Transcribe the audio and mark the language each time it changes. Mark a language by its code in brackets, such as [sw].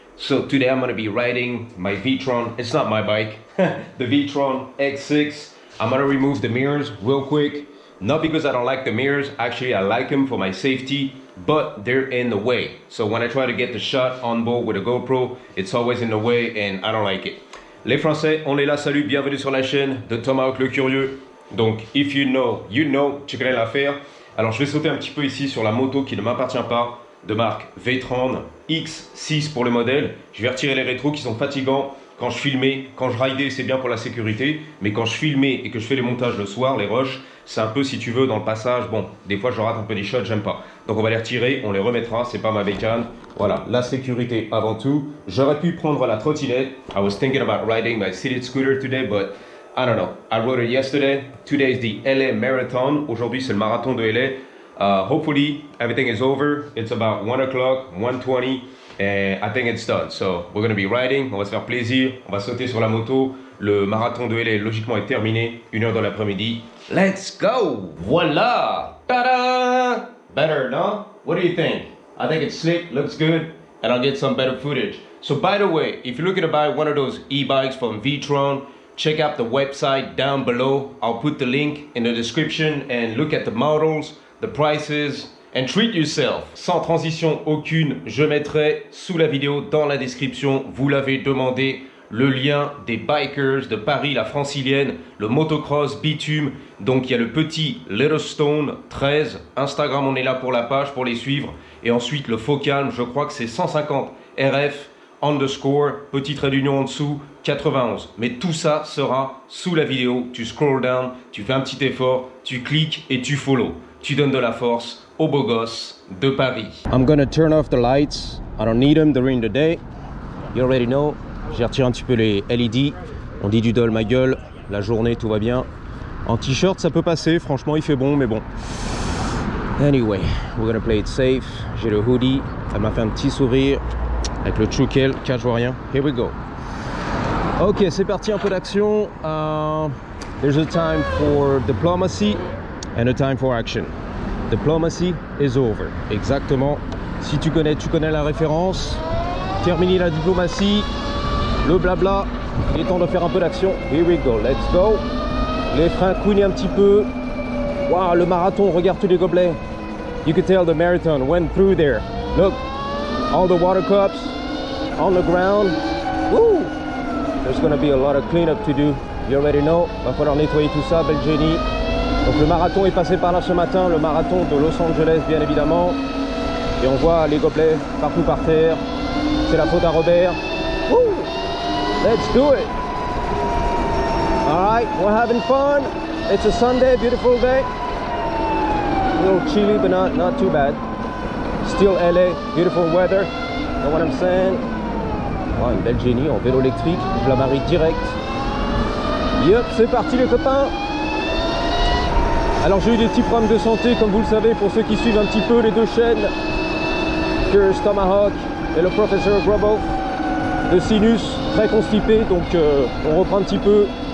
[en] So today I'm gonna be riding my V-Tron. It's not my bike, the V-Tron X6. I'm gonna remove the mirrors real quick. Not because I don't like the mirrors, actually I like them for my safety, but they're in the way. So when I try to get the shot on board with a GoPro, it's always in the way and I don't like it. [fr] Les Français, on est là, salut, bienvenue sur la chaîne de Tomahawk le Curieux. Donc, [en] if you know, [fr] tu connais l'affaire. Alors je vais sauter un petit peu ici sur la moto qui ne m'appartient pas, de marque V-Tron X6 pour le modèle. Je vais retirer les rétros qui sont fatigants. Quand je filmais, quand je ridais, c'est bien pour la sécurité. Mais quand je filmais et que je fais les montages le soir, les rushs, c'est un peu, si tu veux, dans le passage. Bon, des fois je rate un peu les shots, j'aime pas. Donc on va les retirer, on les remettra, c'est pas ma bécane. Voilà, la sécurité avant tout. J'aurais pu prendre la trottinette. [en] I was thinking about riding my city scooter today, but I don't know. I rode it yesterday. Today is the LA Marathon. [fr] Aujourd'hui, c'est le marathon de LA. [en] Hopefully, everything is over. It's about 1 o'clock, 1:20, and I think it's done. So, we're going to be riding. [fr] On va se faire plaisir. On va sauter sur la moto. Le marathon de LA, logiquement, est terminé. 1h de l'après-midi. [en] Let's go! [fr] Voilà! [en] Ta-da! Better, no? What do you think? I think it's slick, looks good, and I'll get some better footage. So, by the way, if you're looking to buy one of those e-bikes from V-Tron, check out the website down below. I'll put the link in the description and look at the models, the prices, and treat yourself. [fr] Sans transition aucune, je mettrai sous la vidéo dans la description, vous l'avez demandé, le lien des bikers de Paris, la francilienne, le motocross bitume. Donc il y a le petit Little Stone 13, Instagram on est là pour la page, pour les suivre. Et ensuite le Focalm, je crois que c'est 150 RF. Underscore, petit trait d'union en dessous, 91. Mais tout ça sera sous la vidéo. Tu [en] scroll down, [fr] tu fais un petit effort, tu cliques et tu follow. Tu donnes de la force aux beaux gosses de Paris. [en] I'm gonna turn off the lights. I don't need them during the day. You already know. [fr] J'ai retiré un petit peu les LED. On dit du dol ma gueule. La journée, tout va bien. En t-shirt, ça peut passer. Franchement, il fait bon, mais bon. [en] Anyway, we're gonna play it safe. [fr] J'ai le hoodie. Elle m'a fait un petit sourire. Avec le Trukel, je vois rien. [en] Here we go. [fr] Ok, c'est parti, un peu d'action. [en] There's a time for diplomacy and a time for action. Diplomacy is over. [fr] Exactement. Si tu connais la référence. Terminer la diplomatie. Le blabla. Il est temps de faire un peu d'action. [en] Here we go. Let's go. [fr] Les freins couinent un petit peu. Waouh, le marathon, regarde tous les gobelets. [en] You can tell the marathon went through there. Look. All the water cups on the ground. Woo! There's gonna be a lot of cleanup to do. You already know. [fr] Va falloir nettoyer tout ça, bel génie. Donc le marathon est passé par là ce matin, le marathon de Los Angeles bien évidemment. Et on voit les gobelets partout par terre. C'est la faute à Robert. Woo! [en] Let's do it. All right, we're having fun. It's a Sunday, beautiful day. A little chilly, but not too bad. Still LA, beautiful weather, know what I'm saying? [fr] Oh, une belle génie en vélo électrique, je la marie direct. Yup, c'est parti les copains. Alors j'ai eu des petits problèmes de santé, comme vous le savez, pour ceux qui suivent un petit peu les deux chaînes, Curious Tomahawk et le Professeur Grubov, de sinus, très constipé, donc on reprend un petit peu.